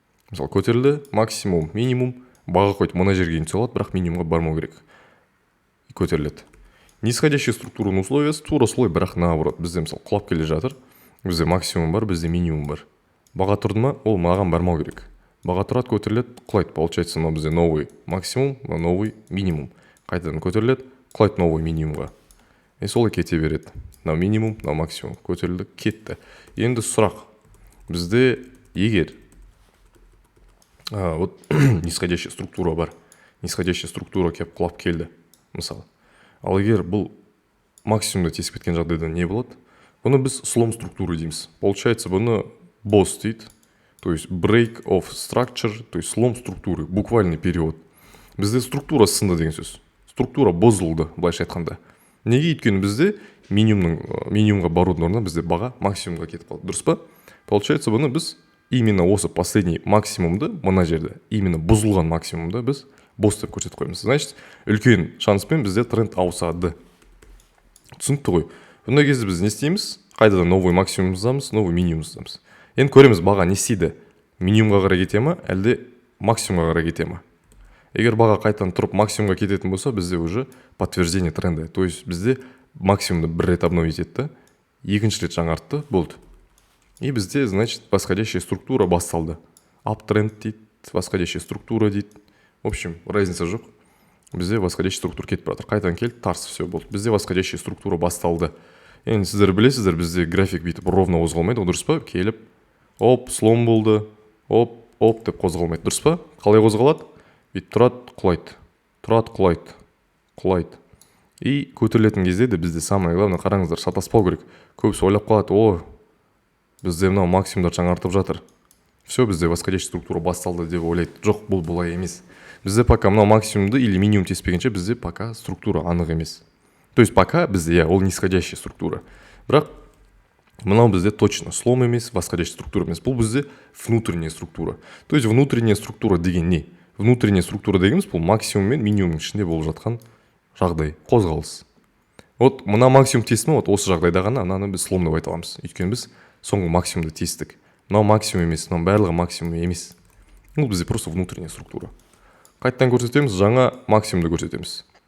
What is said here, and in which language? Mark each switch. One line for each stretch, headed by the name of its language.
Kazakh: Мысалы, көтерілді, максимум, минимум, баға қойды, мына жерге түсе алады, бірақ минимумға бармау керек. Көтеріледі. Нисходящая структураның условиясы тура солай, бірақ
Russian: наоборот.
Kazakh: Бізде, мысалы, құлап келе жатыр. Бізде максимум бар, бізде минимум бар. Баға тұрды ма, ол маған бармау керек. Баға тұрады, көтеріледі, құлайды.
Russian: Получается,
Kazakh: мынау бізде
Russian: новый максимум, новый минимум.
Kazakh: Қайтадан көтеріледі, құлайды новый минимумға. Солай кете береді. Мынау минимум, мынау максимум. Көтерілді, кетті. Енді сұрақ. Бізде егер
Russian: вот нисходящая структура
Kazakh: бар.
Russian: Нисходящая структура
Kazakh: кеп құлап келді. Мысалы. Ал егер бұл максимумда тесіп кеткен жағдайда не болады? Бұны біз
Russian: слом структуры
Kazakh: дейміз.
Russian: Получается,
Kazakh: бұны BOS дейді.
Russian: То есть
English: break of structure,
Russian: то есть слом структуры, буквальный перевод.
Kazakh: Бізде структура сынды деген сөз. Структура бұзылды, былайша айтқанда. Неге? Өйткені бізде минимумға барудың орнына бізде баға максимумға кетіп қалды. Дұрыс па?
Russian: Получается,
Kazakh: бұны біз
Russian: именно
Kazakh: осы последний максимумды мына жерде, именно бұзылған максимумды біз BOS деп көрсетіп қоймыз.
Russian: Значит,
Kazakh: үлкен шанспен бізде тренд ауысады. Түсінікті ғой. Бұндай кезде біз не істейміз? Қайтадан
Russian: новый максимум
Kazakh: жазамыз,
Russian: новый минимум
Kazakh: жазамыз. Енді көреміз, баға не істейді? Минимумға қарай кете ма, әлде максимумға қарай кете ма? Егер баға қайтадан тұрып максимумға кететін болса, бізде
Russian: уже подтверждение тренда. То есть
Kazakh: бізде максимумды бір рет
Russian: обновить
Kazakh: етті, екінші рет жаңартты, болды. И бізде,
Russian: значит, восходящая структура
Kazakh: басталды. Аптренд дейді,
Russian: восходящая структура
Kazakh: дейді.
Russian: В общем, разница
Kazakh: жоқ. Бізде
Russian: восходящая структура
Kazakh: кетіп бара жатыр. Қайтадан келді, тарс,
Russian: все
Kazakh: болды. Бізде
Russian: восходящая структура
Kazakh: басталды. Енді сіздер білесіздер, бізде график бүйтіп
Russian: ровно
Kazakh: қозғалмайды, дұрыс па? Келіп, оп, слом болды, оп, оп деп қозғалмайды, дұрыс па? Қалай қозғалады? Бүйтіп тұрады, құлайды. И көтерілетін кезде де бізде
Russian: самое главное,
Kazakh: қараңыздар, шатаспау керек. Көбісі ойлап қалады, о, бізде мынау максимумдар жаңартып жатыр.
Russian: Все,
Kazakh: бізде
Russian: восходящая структура
Kazakh: басталды деп ойлайды. Жоқ, бұл бұлай емес. Бізде
Russian: пока
Kazakh: мынау максимумды
Russian: или
Kazakh: минимум теспегенше бізде пока структура анық емес.
Russian: То есть пока
Kazakh: бізде, ол
Russian: нисходящая структура.
Kazakh: Бірақ мынау бізде
Russian: точно
Kazakh: слом емес,
Russian: восходящая структура
Kazakh: емес. Бұл бізде
Russian: внутренняя структура. То есть
Kazakh: внутренняя структура деген не?
Russian: Внутренняя структура
Kazakh: дегеніміз бұл максимум мен минимумның ішінде болып жатқан жағдай, қозғалыс.
Russian: Вот
Kazakh: мына максимум тесімі вот осы жағдайда ғана ананы біз слом деп айта аламыз. Өйткені біз соңғы максимумды тестік. Мынау максимум емес, мынау барлығы максимум емес. Бұл бізде
Russian: просто внутренняя структура.
Kazakh: Қайтадан көрсетеміз, жаңа максимумды көрсетеміз.